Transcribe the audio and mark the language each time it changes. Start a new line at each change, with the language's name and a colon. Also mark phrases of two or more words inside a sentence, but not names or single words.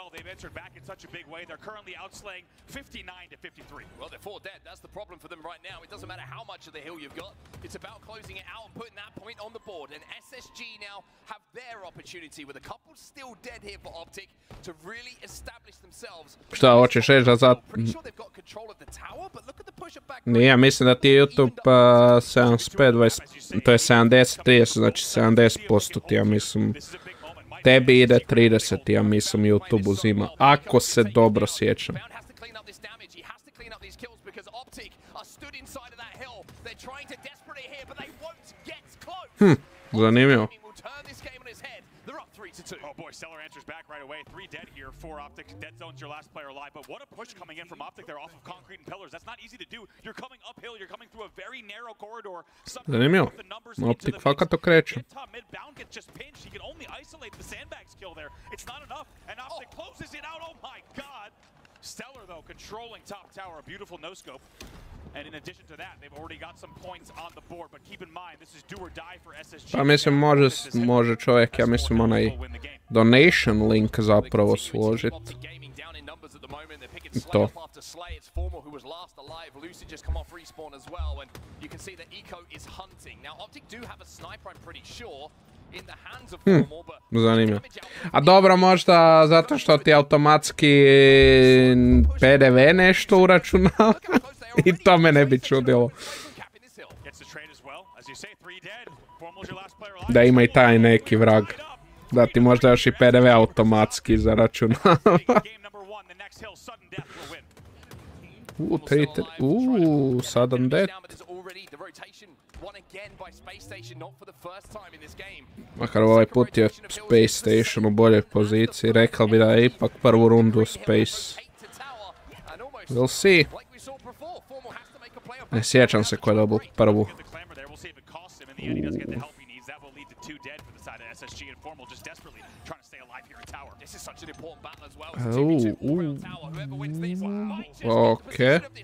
English: They've entered back in such a big way. They're currently outslaying 59-53. Well, they're 4 dead. That's the problem for them right now. It doesn't matter how much of the hill you've got. It's about closing it out and putting that point on the board. And SSG now have their opportunity with a couple still dead here for Optic to really establish themselves.
Croatian: Šta hoćeš reći da za... Nije, mislim da ti je YouTube 75-20, to je 70-30, znači 70% ti ja mislim. Tebi ide 30, ja mislim YouTube uzima, ako se dobro sjećam. Zanimljivo.
English: Oh boy, Stellar answers back right away. 3 dead here for Optic. Dead zone's your last player alive, but what a push coming in from Optic. They're off of concrete and pillars. That's not easy to do. You're coming uphill. You're coming through a very narrow corridor.
Croatian: Zanimljivo. Optic fakat okreće.
English: Midbound gets just pinched. He can only isolate the sandbags kill there. It's not enough, and Optic closes it out. Oh my god. Stellar though, controlling top tower. A beautiful no-scope. And in addition to that, they've already got some points on the board, but keep in mind, this is do or die for SSG.
Croatian: Pa mislim može čovjek, ja mislim onaj
English: donation link
Croatian: zapravo složit. To. Zanimljivo. A dobro, možda zato što ti automatski PDV nešto uračunava. I to me ne bi čudilo. Da ima i taj neki vrag. Da ti možda još i PDV automatski zaračunava.
English: Sudden death.
Croatian: Makar ovaj put je Space Station u boljoj poziciji. Rekao bi da je ipak prvu rundu Space.
English: We'll see.
Croatian: Ne sjećam se ko je dobio prvu. Okay.